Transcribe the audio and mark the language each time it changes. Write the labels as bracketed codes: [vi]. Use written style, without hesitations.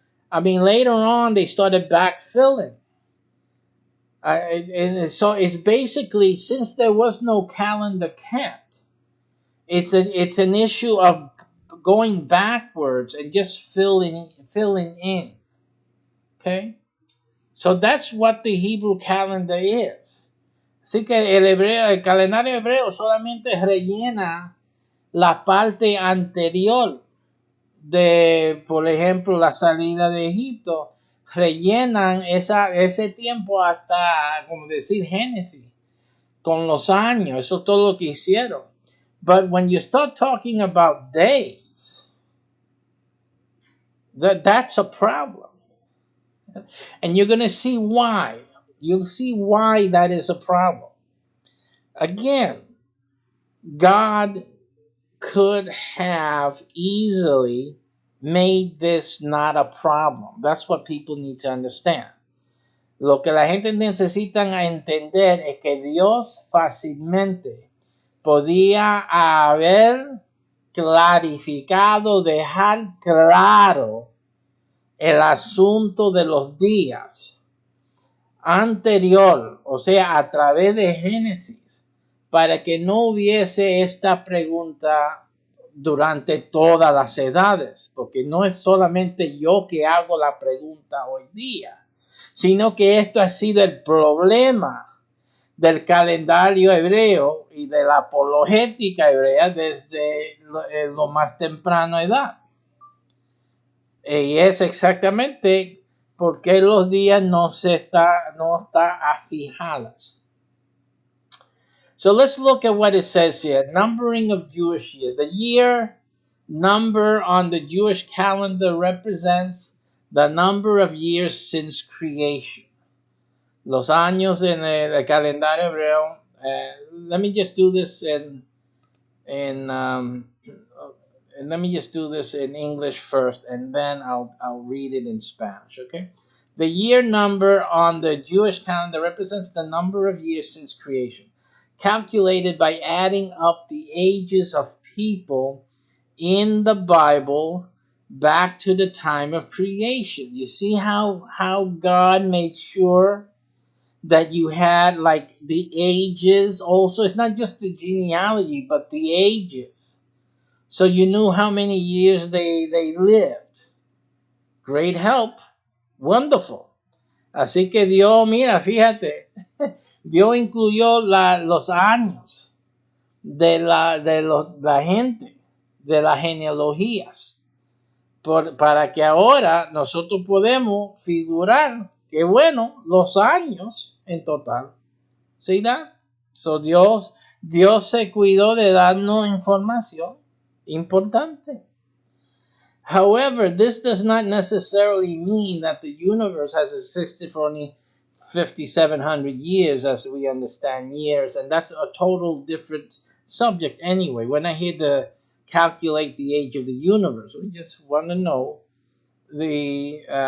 [en] I mean, later on, they started backfilling. And so it's basically, since there was no calendar kept, it's an issue of going backwards and just filling in. Okay? So that's what the Hebrew calendar is. [es] Así que el calendario hebreo solamente rellena la parte anterior de, por ejemplo, la salida de Egipto. Rellenan ese tiempo hasta, como decir, Génesis, con los años. Eso es todo lo que hicieron. [en] But when you start talking about days, that's a problem. And you're going to see why. You'll see why that is a problem. Again, God could have easily made this not a problem. That's what people need to understand. [es] Lo que la gente necesita entender es que Dios fácilmente podía haber clarificado, dejar claro el asunto de los días anterior, o sea, a través de Génesis, para que no hubiese esta pregunta durante todas las edades, porque no es solamente yo que hago la pregunta hoy día, sino que esto ha sido el problema del calendario hebreo y de la apologética hebrea desde lo más temprana edad. Y es exactamente porque los días no está afijados. [en] So let's look at what it says here. Numbering of Jewish years. The year number on the Jewish calendar represents the number of years since creation. [es] Los años en el calendario hebreo. [en] Let me just do this in let me just do this in English first, and then I'll read it in Spanish. Okay. The year number on the Jewish calendar represents the number of years since creation, calculated by adding up the ages of people in the Bible back to the time of creation. You see how God made sure that you had like the ages also. It's not just the genealogy, but the ages. So you knew how many years they lived. Great help. Wonderful. [es] Así que Dios, mira, fíjate, Dios incluyó los años de la gente, de las genealogías, para que ahora nosotros podemos figurar que bueno, los años en total. ¿Sí da? So Dios se cuidó de darnos información importante. [en] However, this does not necessarily mean that the universe has existed for only 5,700 years as we understand years, and that's a total different subject anyway. We're not here to calculate the age of the universe. We just want to know we